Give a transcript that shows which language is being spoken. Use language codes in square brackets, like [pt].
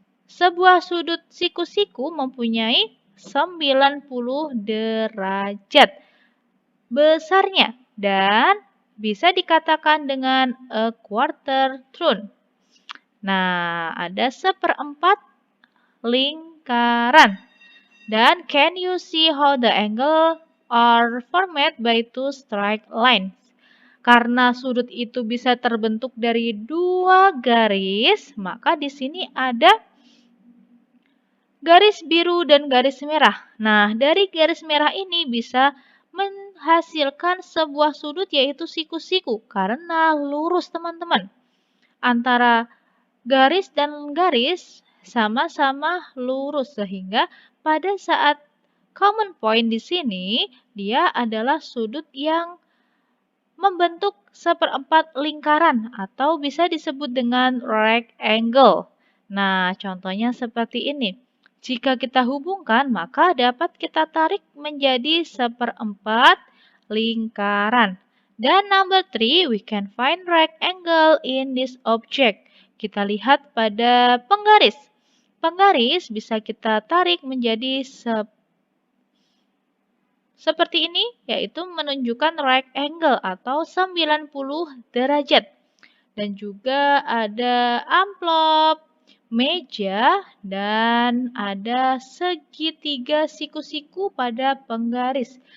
[id] Sebuah sudut siku-siku mempunyai 90 derajat besarnya dan bisa dikatakan dengan [en] a quarter turn. [id] Nah, ada seperempat lingkaran. Dan [en] can you see how the angle are formed by two straight lines? [id] Karena sudut itu bisa terbentuk dari dua garis, maka di sini ada garis biru dan garis merah. Nah, dari garis merah ini bisa menghasilkan sebuah sudut yaitu siku-siku karena lurus, teman-teman. Antara garis dan garis sama-sama lurus sehingga pada saat common point di sini dia adalah sudut yang membentuk seperempat lingkaran atau bisa disebut dengan right angle. Nah, contohnya seperti ini. Jika kita hubungkan, maka dapat kita tarik menjadi seperempat lingkaran. Dan [en] number 3, we can find right angle in this object. [id] Kita lihat pada penggaris. Penggaris bisa kita tarik menjadi seperti ini, yaitu menunjukkan right angle atau 90 derajat. Dan juga ada amplop, meja, dan ada segitiga siku-siku pada penggaris.